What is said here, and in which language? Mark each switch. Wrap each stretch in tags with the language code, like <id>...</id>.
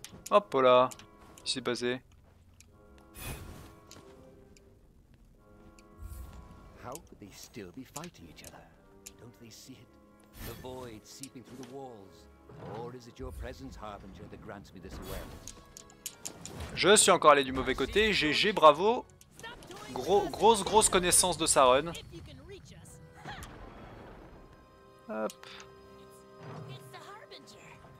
<fr>Hop là, qu'est-ce qui s'est passé?</fr> <en>How could they still be fighting each other? Don't they see it? The void seeping through the walls. Or is it your presence, Harbinger, that grants me this awareness?</en> <fr>Je suis encore allé du mauvais côté, GG, bravo. Grosse connaissance de sa run.</fr> <en>If you can reach us. Hop. It's the Harbinger.</en>